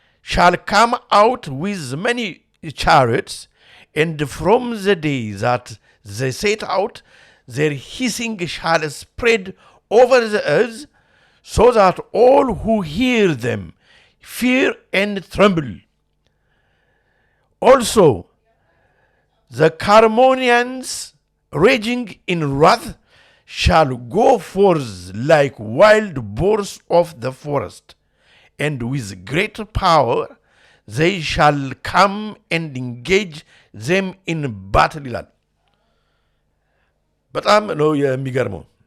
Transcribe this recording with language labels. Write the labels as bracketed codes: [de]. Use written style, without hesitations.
[en] shall come out with many chariots, and from the day that they set out, their hissing shall spread over the earth, so that all who hear them fear and tremble. Also, the Carmonians, raging in wrath, shall go forth like wild boars of the forest. And with great power they shall come and engage them in battle [am] ይላል። በጣም ነው የሚገርመው።